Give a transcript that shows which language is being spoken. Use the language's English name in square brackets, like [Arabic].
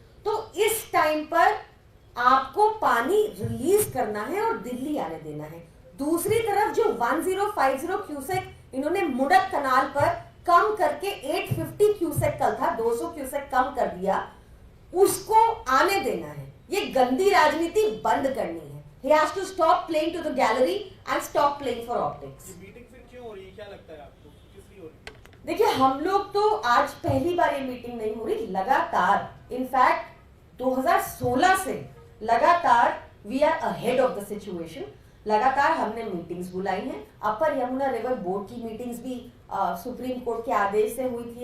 [Hindi] तो इस टाइम पर आपको पानी रिलीज करना है और दिल्ली आने देना है। दूसरी तरफ जो 1050 क्यूसेक इन्होंने मुडक कनाल पर कम करके 850 क्यूसेक कल था, 200 क्यूसेक कम कर दिया, उसको आने देना है। ये गंदी राजनीति बंद करनी है। [English] He has to stop playing to the gallery and stop playing for optics. [Hindi] ये मीटिंग फिर क्यों हो रही है, क्या लगता है आपको, किस लिए हो रही है? देखिए, हम लोग तो आज पहली बार ये मीटिंग नहीं हो रही, लगातार, इनफैक्ट 2016 से लगातार [English] We are ahead of the situation. [Hindi] लगातार हमने मीटिंग्स बुलाई हैं। अपर यमुना रिवर बोर्ड की मीटिंग्स भी सुप्रीम कोर्ट के आदेश से हुई थी।